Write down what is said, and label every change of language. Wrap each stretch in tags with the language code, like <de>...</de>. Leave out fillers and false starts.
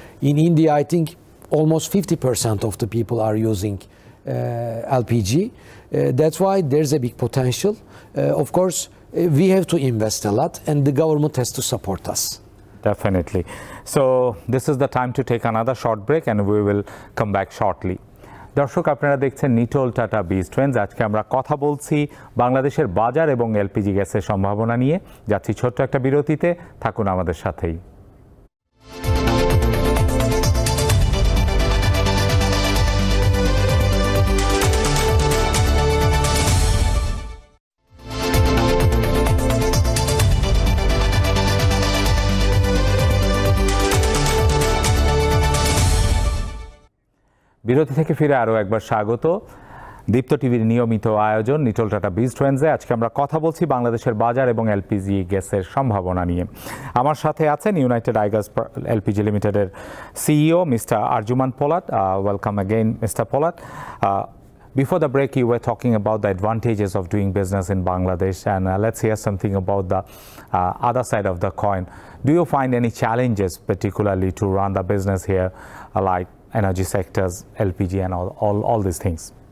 <en>In India, I think almost 50% of the people are using LPG. That's why there's a big potential. Of course, we have to invest a lot, and the government has to support us. Definitely. So this is the time to take another short break, and we will come back shortly.</en> <bn>দর্শক আপনারা দেখছেন নিটোল tata বিজ trench. আজকে আমরা কথা বলছি বাংলাদেশের বাজার এবং এলপিজি গ্যাসের সম্ভাবনা নিয়ে। যাচ্ছি ছোট্ট একটা বিরতিতে, থাকুন আমাদের সাথেই। বিরতি থেকে ফিরে আরও একবার স্বাগত। দীপ্ত টিভির নিয়মিত আয়োজন নিটোল টাটা বিজ ট্রেন্ডসে আজকে আমরা কথা বলছি বাংলাদেশের বাজার এবং এলপিজি গ্যাসের সম্ভাবনা নিয়ে। আমার সাথে আছেন ইউনাইটেড আইগাস এলপিজি লিমিটেডের CEO mister Arjuman পোলাট।</bn> <en>Welcome again mister Polat. Before the break, you were talking about the advantages of doing business in Bangladesh, and let's hear something about the other side of the coin. Do you find any challenges, particularly to run the business here, like energy sectors, LPG, and all these things?</en>